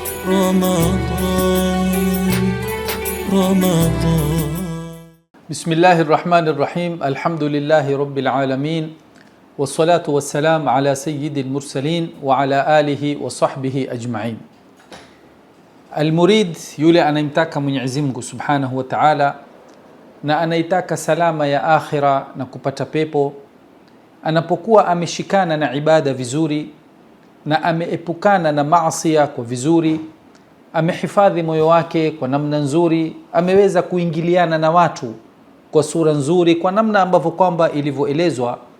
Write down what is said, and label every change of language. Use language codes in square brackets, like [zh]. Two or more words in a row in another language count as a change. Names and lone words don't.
[ar] رمضان رمضان. بسم الله الرحمن الرحيم. الحمد لله رب العالمين، والصلاة والسلام على سيد المرسلين وعلى آله وصحبه أجمعين. [sw] المريد yule anayemtaka Mwenyezi Mungu [ar] سبحانه وتعالى [sw] na anaitaka salama ya akhira na kupata pepo, anapokuwa ameshikana na ibada vizuri na ameepukana na maasi kwa vizuri, amehifadhi moyo wake kwa namna nzuri, ameweza kuingiliana na watu kwa sura nzuri, kwa namna ambavyo kwamba ilivyoelezwa,